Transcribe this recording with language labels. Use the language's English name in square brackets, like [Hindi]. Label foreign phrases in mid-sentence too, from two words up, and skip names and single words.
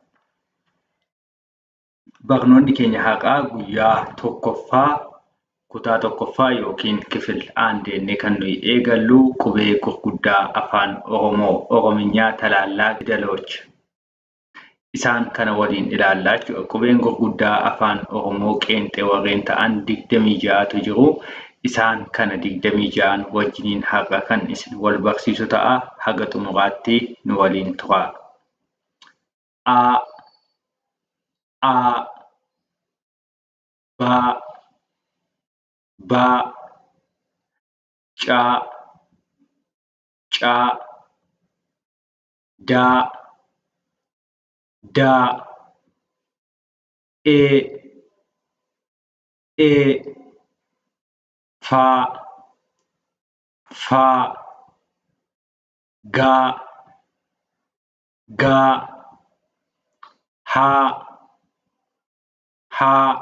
[Oromo] Barnoonni keenya har'aa guyyaa tokkoffaa kutaa tokkoffaa yookiin kifil aandeennee kan nuyi eegallu qubee gurguddaa afaan Oromoo Oromiyaa talaallaa fidalooch. Isaan kana waliin ilaallaa jechuudha. Qubeen gurguddaa afaan Oromoo qeenxee warreen ta'an 26tu jiru. Isaan kana 26 wajjiniin har'a kan isin wal barsiisu ta'a. Haga xumuraatti nu waliin turaa. A ba ca da e fa ga ha